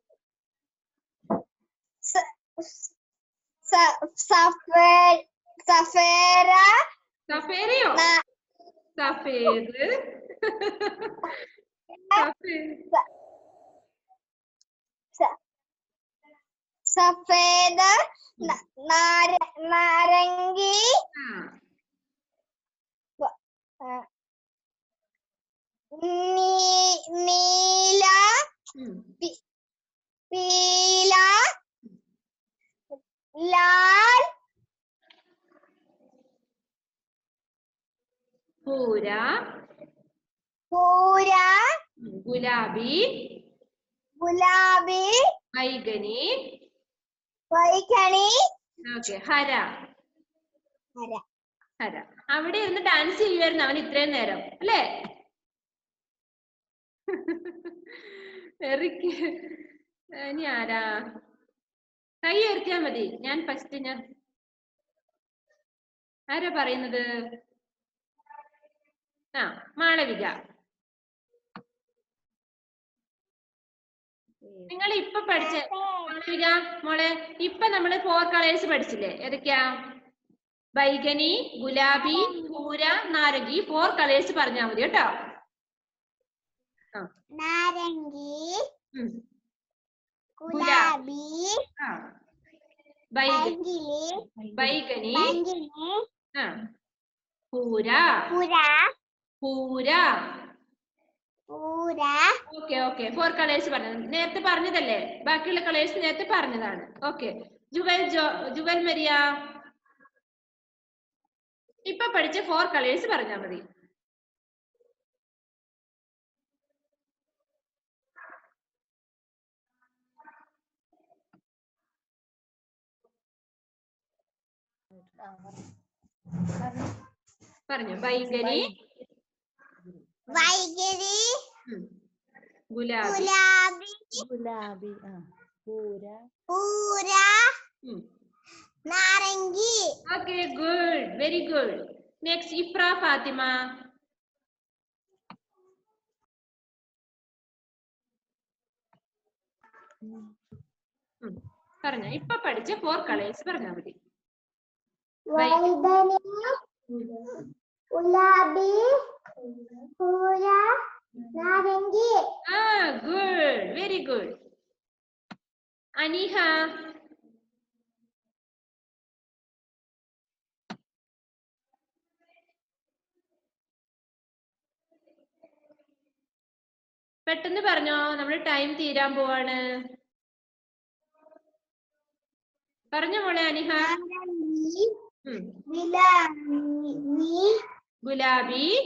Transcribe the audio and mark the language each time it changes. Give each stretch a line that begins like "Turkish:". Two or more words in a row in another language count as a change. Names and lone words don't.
Hindi: सफेरा സഫേരയോ സഫേദ് सफेद नारंगी नीला पीला लाल പൂര पूरा ഗുലാബി गुलाबी बैगनी बैगनी
Malayalam: ഓക്കെ
Hindi: हरा हरा
Malayalam: അവിടെ ഇരുന്ന് ഡാൻസ് ചെയ്യുമായിരുന്നു അവൻ ഇത്രയും നേരം അല്ലേ എറിക്ക് ഇനി ആരാ കൈ ഉയർത്തിയാ മതി ഞാൻ ഫസ്റ്റ് ആരാ പറയുന്നത് മാളവിക നിങ്ങൾ ഇപ്പൊ പഠിച്ച മാളവിക മോളെ ഇപ്പൊ നമ്മള് 4 കളേഴ്സ് പഠിച്ചില്ലേ ഏതൊക്കെയാ
Hindi: बैगनी गुलाबी पूरा नारंगी
Malayalam: 4 കളേഴ്സ് പറഞ്ഞാൽ മതി കേട്ടോ
Hindi: नारंगी गुलाबी बैगनी പൂര पूरा പൂര पूरा
Malayalam: ഓക്കെ ഓക്കെ 4 കളേഴ്സ് പറഞ്ഞത് നേരത്തെ പറഞ്ഞതല്ലേ ബാക്കിയുള്ള കളേഴ്സ് നേരത്തെ പറഞ്ഞതാണ് ഓക്കെ ജുവൽ മരിയ ഇപ്പൊ പഠിച്ച 4 കളേഴ്സ് പറഞ്ഞാൽ മതി പറഞ്ഞു ബൈഗനി
Hindi: बैगनी ഗുലാബി गुलाबी पूरा पूरा नारंगी
Malayalam: ഓക്കെ
English: good very good
Malayalam: നെക്സ്റ്റ് ഇഫ്ര ഫാത്തിമ പറഞ്ഞോ ഇപ്പൊ പഠിച്ച 4 കളേഴ്സ് പറഞ്ഞാൽ മതി
Hindi: गुलाबी पूरा नारंगी
English: good very good
Malayalam: അനിഹ പെട്ടെന്ന് പറഞ്ഞോ നമ്മുടെ ടൈം തീരാൻ പോവാണ് പറഞ്ഞോ മോളെ അനിഹ ഗുലാബി